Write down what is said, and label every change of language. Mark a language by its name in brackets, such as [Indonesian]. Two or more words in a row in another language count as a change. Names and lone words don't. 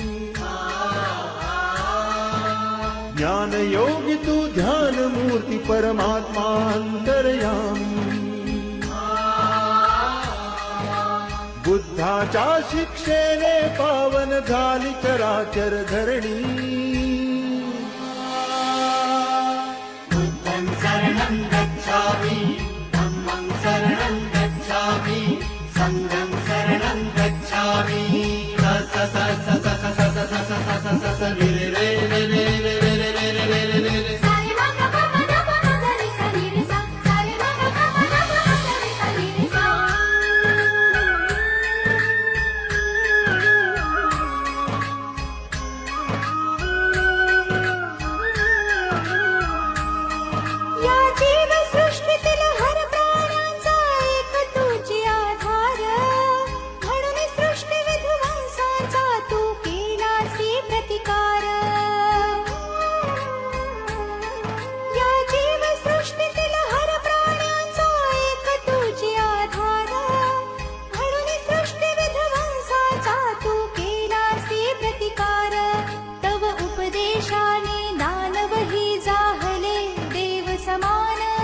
[Marathi] ज्ञान योगी तू ध्यान मूर्ती परमात्मा अंतर्यामी बुद्धाच्या शिक्षेने पावन झाली चराचर धरणी [Pali] बुद्धं शरणं गच्छामि धम्मं शरणं गच्छामि संघं शरणं गच्छामि स स स स स स स स स स स स रे रे रे रे रे रे रे रे रे रे रे रे सारे मा ग प म द प म ग रे सा रे रे सा सारे मा ग प म द प म ग रे सा रे रे सा [Marathi] या जीवसृष्टीतील हर प्राण्यांचा एक तुझी आधार म्हणून सृष्टी विध्वंसाचा तू केलासी प्रतिकार या जीवसृष्टीतील हर प्राण्यांचा एक तुझी आधार म्हणून सृष्टी विध्वंसाचा तू केलासी प्रतिकार तव उपदेशाने दानवही जाहले देव समान